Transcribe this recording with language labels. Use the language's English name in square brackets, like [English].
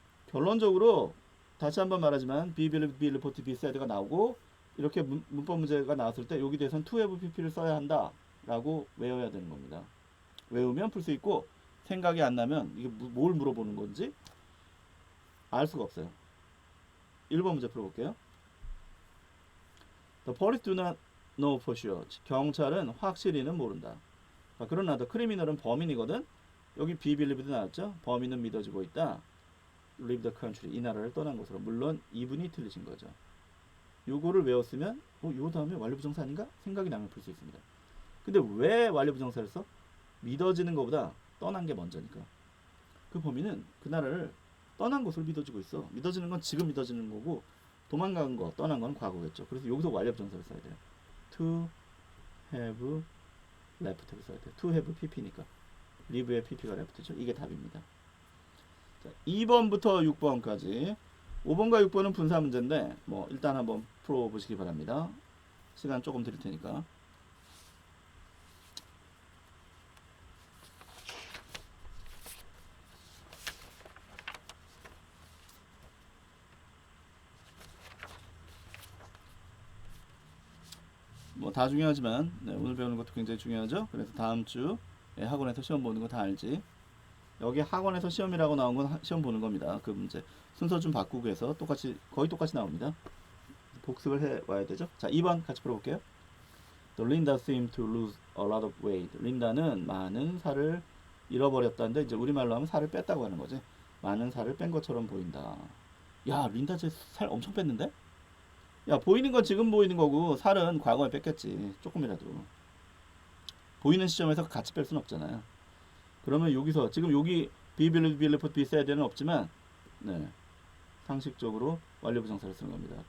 [Korean] 결론적으로 다시 한번 말하지만 be, believe, be, report, be said가 나오고 이렇게 문법 문제가 나왔을 때 여기 대해서는 to have pp를 써야 한다 라고 외워야 되는 겁니다. 외우면 풀 수 있고 생각이 안 나면 이게 뭘 물어보는 건지 알 수가 없어요. 1번 문제 풀어볼게요. [English] The police do not know for sure. [Korean] 경찰은 확실히는 모른다. 그러나 [English] the criminal [Korean] 은 범인이거든. 여기 be believe도 나왔죠. 범인은 믿어지고 있다. [English] leave the country. [Korean] 이 나라를 떠난 것으로. 물론 이분이 틀리신 거죠. 요거를 외웠으면 요 다음에 완료부정사 아닌가? 생각이 나면 풀 수 있습니다. 근데 왜 완료부정사를 써? 믿어지는 것보다 떠난 게 먼저니까. 그 범인은 그 나라를 떠난 것으로 믿어지고 있어. 믿어지는 건 지금 믿어지는 거고 도망간 거, 떠난 건 과거겠죠. 그래서 여기서 완료부정사를 써야 돼요. [English] to have left [Korean] 를 써야 돼요. to have pp니까. live의 pp가 left죠. 이게 답입니다. 자, 2번부터 6번까지 5번과 6번은 분사 문제인데 뭐 일단 한번 풀어보시기 바랍니다. 시간 조금 드릴 테니까. 뭐 다 중요하지만 오늘 배우는 것도 굉장히 중요하죠. 그래서 다음 주 학원에서 시험 보는 거 다 알지. 여기 학원에서 시험이라고 나온 건 시험 보는 겁니다. 그 문제 순서 좀 바꾸고 해서 똑같이 거의 똑같이 나옵니다. 복습을 해 와야 되죠. 자, 2번 같이 풀어볼게요. [English] The Linda seemed to lose a lot of weight. [Korean] 린다는 많은 살을 잃어버렸다는데 이제 우리말로 하면 살을 뺐다고 하는 거지. 많은 살을 뺀 것처럼 보인다. 야, 린다 쟤 살 엄청 뺐는데? 야, 보이는 건 지금 보이는 거고 살은 과거에 뺐겠지. 조금이라도. 보이는 시점에서 같이 뺄 수는 없잖아요. 그러면 여기서 지금 여기 be, believe, be, report, be said는 없지만 네, 상식적으로 완료부정사를 쓰는 겁니다.